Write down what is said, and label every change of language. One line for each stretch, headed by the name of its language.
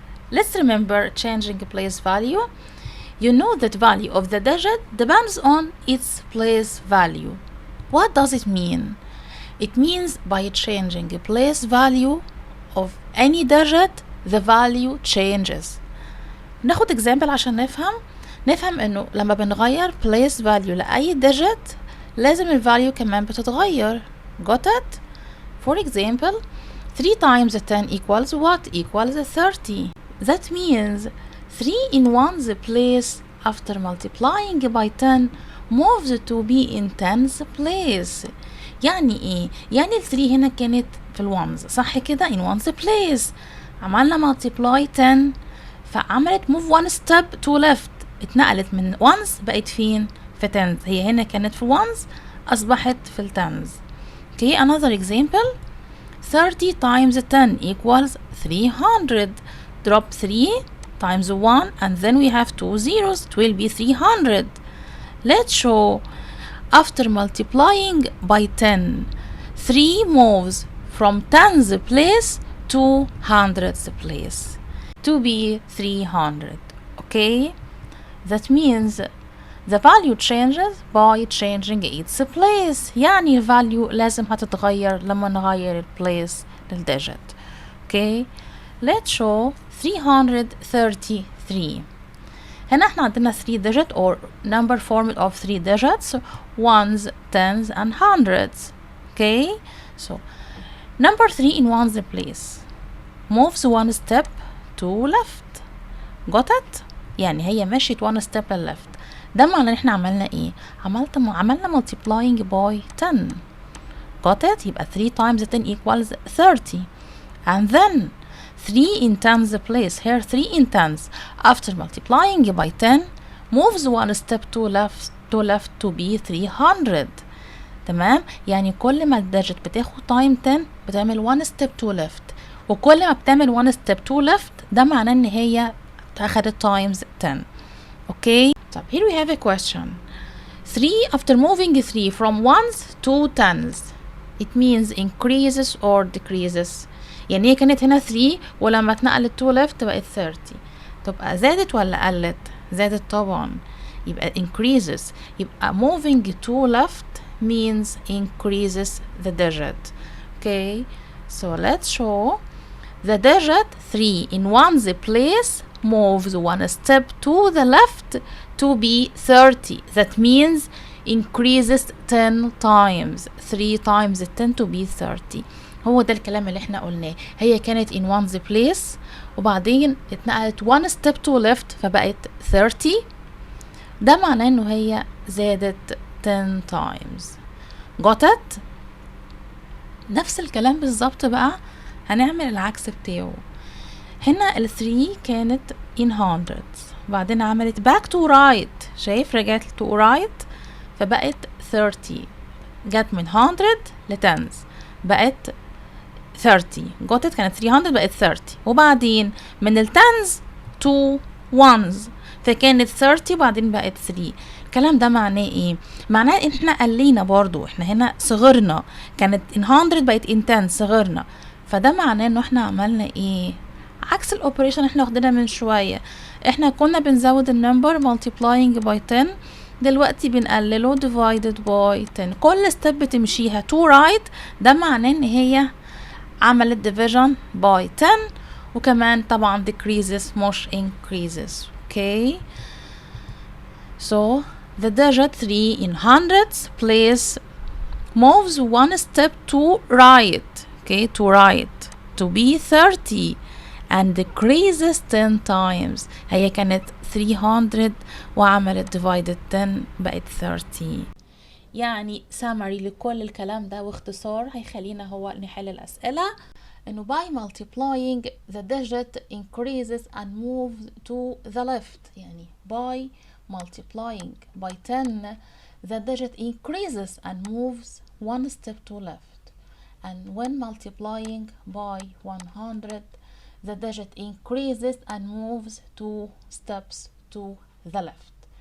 English: Let's remember changing place value. You know that value of the digit depends on its place value. What does it mean? It means by changing place value of any digit, the value changes.
Arabic: ناخد example عشان نفهم انه لما بنغير place value لأي digit لازم الفاليو كمان بتتغير.
English: Got it? For example, 3 times 10 equals what? Equals 30. That means 3 in one's place after multiplying by 10 moves to be in 10's place.
Arabic: يعني ايه؟ يعني ال 3 هنا كانت في الونز صح كده؟
English: in one's place. عملنا multiply 10 فعملت move one step to left.
Arabic: اتنقلت من ones بقت فين؟ في tens. هي هنا كانت في ones أصبحت في التنز.
English: Okay, another example. 30 times 10 equals 300. Drop 3 times 1 and then we have 2 zeros. It will be 300. Let's show after multiplying by 10 3 moves from tens place to hundreds place to be 300. Okay, that means the value changes by changing its place.
Arabic: يعني الvalue لازم هتتغير لما نغير place للdigit.
English: Okay, let's show 333.
Arabic: هنا احنا عندنا
English: 3 digit or number formed of 3 digits, ones, tens and hundreds. Okay, so number 3 in one's place moves one step to left. Got it?
Arabic: يعني هي مشيت
English: one step left.
Arabic: ده معناه ان احنا عملنا ايه؟ عملنا multiplying by 10.
English: Got it? يبقى 3 times 10 equals 30. And then 3 in tens place. Here 3 in tens. After multiplying by 10 moves one step to left to be 300.
Arabic: تمام؟ يعني كل ما الديجيت بتاخد time 10 بتعمل
English: one step to left.
Arabic: وكل ما بتعمل
English: one step to left
Arabic: ده معناه ان هي أخدت
English: times 10. Okay. So here we have a question. 3 after moving 3 from ones to tens. It means increases or decreases.
Arabic: يعني هي كانت هنا 3 ولما اتنقلت
English: to left
Arabic: بقت 30. تبقى زادت ولا قلت؟ زادت طبعا.
English: يبقى increases. يبقى moving to left means increases the digit. Okay. So let's show the digit 3 in one's place moves one step to the left to be 30. That means increases 10 times. 3 times 10 to be 30.
Arabic: هو ده الكلام اللي احنا قلناه. هي كانت
English: in one's place
Arabic: وبعدين اتنقلت
English: one step to left فبقت 30.
Arabic: ده معناه انه هي زادت
English: 10 times. Got it?
Arabic: نفس الكلام بالظبط بقى هنعمل العكس بتاعه. هنا ال 3 كانت
English: in hundreds
Arabic: بعدين عملت
English: back to right.
Arabic: شايف رجعت
English: to right
Arabic: فبقت 30. جت من 100 ل tens بقت 30.
English: got it؟
Arabic: كانت 300 بقت 30 وبعدين من ال tens
English: to ones
Arabic: فكانت 30 وبعدين بقت 3. الكلام ده معناه ايه؟ معناه ان احنا قلينا برضو. احنا هنا صغرنا. كانت
English: in 100
Arabic: بقت
English: in 10
Arabic: صغرنا. فده معناه انه احنا عملنا ايه؟ عكس الاوبريشن احنا واخدينها من شويه. احنا كنا بنزود النمبر
English: multiplying by 10
Arabic: دلوقتي بنقلله
English: divided by 10.
Arabic: كل ستيب بتمشيها
English: to right
Arabic: ده معناه ان هي عملت
English: division by 10
Arabic: وكمان طبعا decreases مش increases.
English: Okay, so the digit 3 in hundreds place moves one step to right. Okay, to right to be 30 and decreases 10 times.
Arabic: هي كانت 300 وعملت
English: divided 10
Arabic: بقت 30. يعني summary لكل الكلام ده واختصار هيخلينا هو نحل الأسئلة.
English: إنه by multiplying the digit increases and moves to the left. يعني by multiplying by 10 the digit increases and moves one step to left, and when multiplying by 100 the digit increases and moves 2 steps to the left.